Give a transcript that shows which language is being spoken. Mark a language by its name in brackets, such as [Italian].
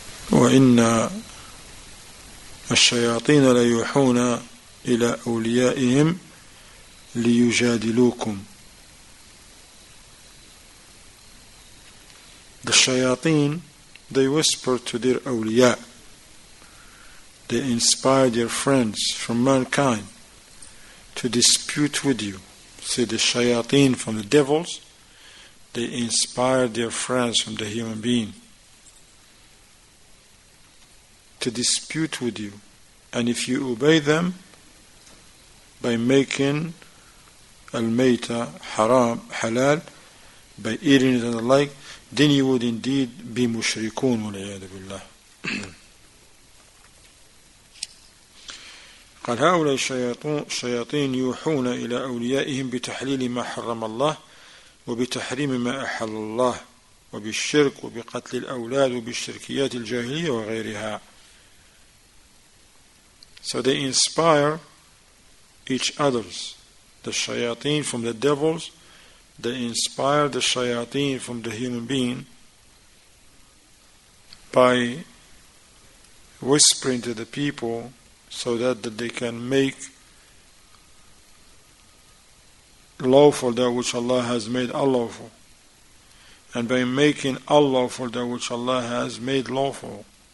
[Arabic] وإن الشياطين ليوحون إلى أوليائهم ليجادلوكم. [English] The shayateen, they whisper to their awliya. They inspire their friends from mankind to dispute with you. See, the shayateen from the devils, they inspire their friends from the human being to dispute with you. And if you obey them by making al-mayta haram, halal, by eating it and the like, then you would indeed be mushrikun wal-iyadu billah. [Arabic] قال هؤلاء الشياطين يوحون إلى أوليائهم بتحليل ما حرم الله وبتحريم ما أحل الله وبالشرك وبقتل الأولاد وبالشركيات الجاهلية وغيرها. [English] So they inspire each others. The shayateen from the devils, they inspire the shayateen from the human being by whispering to the people so that they can make lawful that which Allah has made unlawful, and by making unlawful that which Allah has made lawful.